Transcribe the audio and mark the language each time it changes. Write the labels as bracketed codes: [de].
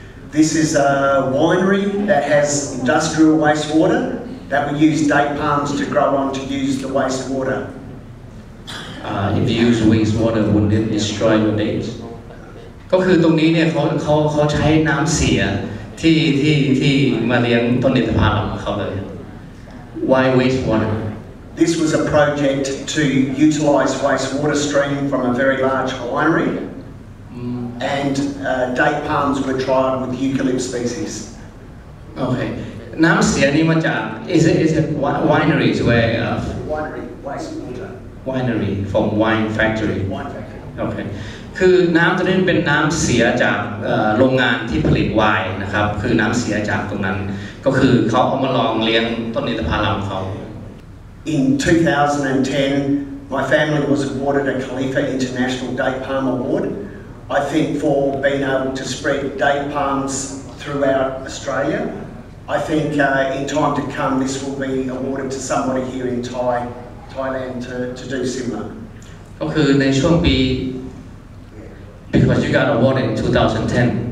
[en] This is a winery that has industrial wastewater that we use date palms to grow on to use the wastewater. If you use wastewater, would it destroy your dates? [th] ก็คือตรงนี้เนี่ยเขาใช้น้ำเสียที่มาเลี้ยงต้นอินทผลัมของเขาเลย [en] Why wastewater? This was a project to utilise wastewater stream from a very large winery, and date palms were tried with eucalypt species. Okay. [th] น้ำเสียนี่มาจาก [en] is it wineries where Winery wastewater. winery from wine factory. Wine factory. Okay. [th] คือน้ำตัวนี้เป็นน้ำเสียจากโรงงานที่ผลิตไวน์นะครับคือน้ำเสียจากตรงนั้นก็คือเขาเอามาลองเลี้ยงต้นอินทผลัมเขา [en] In 2010, my family was awarded a Khalifa International Date Palm Award. I think for being able to spread date palms throughout Australia. I think in time to come this will be awarded to somebody here in Thailand to do similar. [th] ก็คือในช่วงปี [en] because you got awarded in 2010.